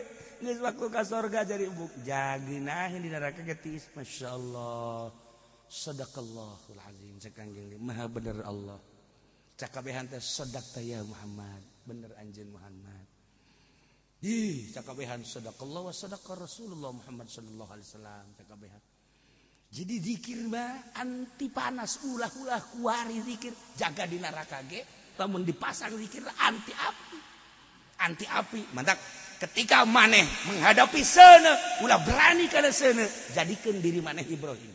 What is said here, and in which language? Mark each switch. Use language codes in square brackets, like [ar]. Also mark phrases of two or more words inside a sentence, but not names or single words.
[su] Geus waktu ka surga jadi embung. Jagina di neraka ge tiis masyaallah. [ar] صدق الله العظيم [su] cak Kangjeng maha bener Allah. Cak kabehan teh [ar] صدقت يا محمد. [su] Bener anjeun Muhammad. [ar] Cakabehan صدق الله وصدق رسول الله محمد صلى الله عليه وسلم cakabehan. [su] Jadi zikir mah anti panas ulah-ulah kuari zikir jaga di neraka ge lamun dipasang zikir anti api. Anti api. Mantak ketika maneh menghadapi seuneu ulah berani kana seuneu jadikeun diri maneh Ibrahim.